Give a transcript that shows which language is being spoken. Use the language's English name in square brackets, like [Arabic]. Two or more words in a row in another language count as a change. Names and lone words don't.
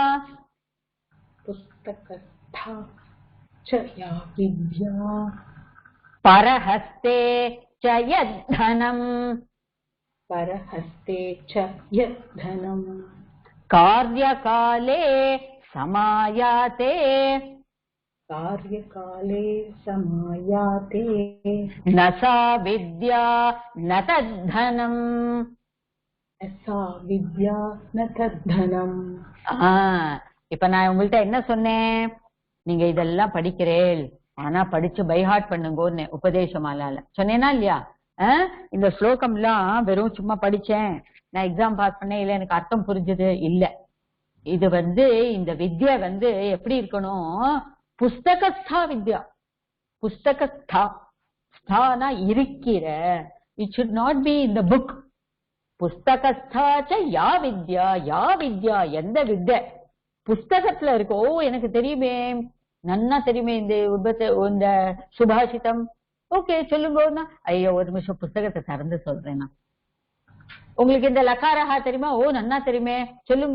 [Sanskrit] पुस्तकस्था च या विद्या. परहस्ते च यत्तनम्. परहस्ते च यत्तनम्. कार्यकाले समायाते. कार्यकाले समायाते. न सा विद्या न तद्धनम्. सा विद्या न तद्धनम्. [Tamil] இப்ப நான் உங்கள்ட்ட என்ன சொன்னேன்? நீங்க இதெல்லாம் படிக்கிறேன், ஆனா படிச்சு பைஹார்ட் பண்ணுங்கன்னு உபதேசமாலால சொன்னேனா இல்லையா? இந்த ஸ்லோகம் எல்லாம் வெறும் சும்மா படிச்சேன், நான் [English] exam pass [Tamil] பண்ணேன், இல்ல எனக்கு அர்த்தம் புரிஞ்சுது இல்ல. இது இந்த வித்யா எப்படி இருக்கணும்? [Sanskrit] पुस्तकस्था विद्या. [Tamil] புஸ்தகஸ்தா, ஸ்தானா இருக்கிற. [English] இட் should not be in the book. [Sanskrit] पुस्तकस्था च या विद्या. या विद्या [Tamil] எந்த வித்யா புஸ்தகத்துல இருக்கோ. எனக்கு தெரியுமே, நன்னா தெரியுமே இந்த சுபாஷிதம். ஓகே சொல்லுங்க. ஐயோ ஒரு நிமிஷம் புஸ்தகத்தை திறந்து சொல்றேன். உங்களுக்கு இந்த லக்காரஹா தெரியுமா? ஓ நன்னா தெரியுமே, சொல்லுங்க.